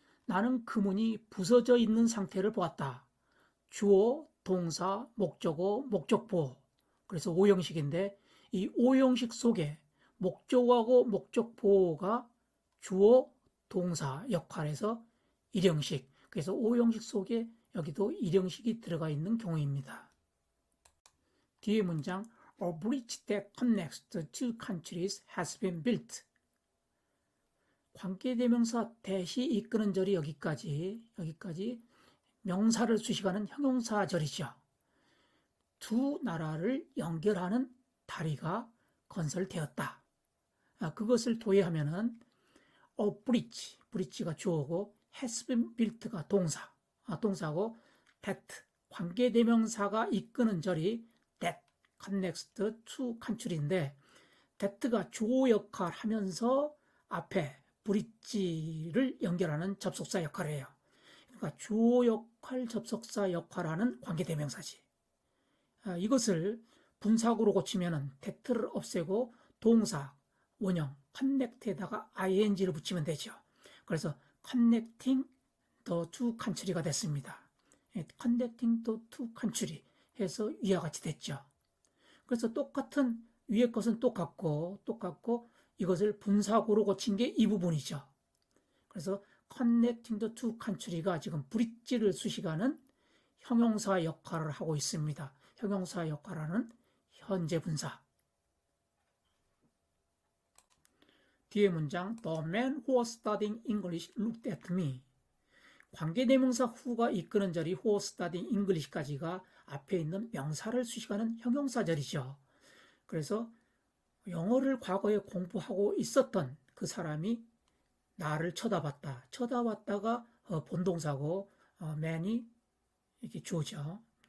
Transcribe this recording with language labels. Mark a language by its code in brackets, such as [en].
[ko] 나는 그 문이 부서져 있는 상태를 보았다. 주어, 동사, 목적어, 목적보. 그래서 5형식인데 이 5형식 속에 목적어하고 목적보가 주어, 동사 역할에서 1형식. 그래서 5형식 속에 여기도 1형식이 들어가 있는 경우입니다. 뒤에 문장 [en] A bridge that connects the two countries has been built. [ko] 관계대명사 대시 이끄는 절이 여기까지 명사를 수식하는 형용사절이죠. 두 나라를 연결하는 다리가 건설되었다. 그것을 도해하면은 bridge가 주어고 has been built가 동사고 that 관계대명사가 이끄는 절이 [en] that connects the two country [ko] 인데 that가 주어 역할 하면서 앞에 bridge를 연결하는 접속사 역할을 해요. 그러니까 주어 역할, 접속사 역할하는 관계대명사지. 이것을 분사구로 고치면은 that를 없애고 동사, 원형, connect에다가 ing를 붙이면 되죠. 그래서 [en] connecting the two country [ko] 가 됐습니다. [en] connecting the two country [ko] 해서 위와 같이 됐죠. 그래서 똑같은 위의 것은 똑같고 이것을 분사구로 고친 게 이 부분이죠. 그래서 [en] connecting the two country [ko] 가 지금 bridge를 수식하는 형용사 역할을 하고 있습니다. 형용사 역할하는 현재 분사. 뒤에 문장 [en] The man who was studying English looked at me. [ko] 관계대명사 who가 이끄는 절이 who was studying English까지가 앞에 있는 명사를 수식하는 형용사절이죠. 그래서 영어를 과거에 공부하고 있었던 그 사람이 나를 쳐다봤다가 본동사고 man이 이렇게 주어죠.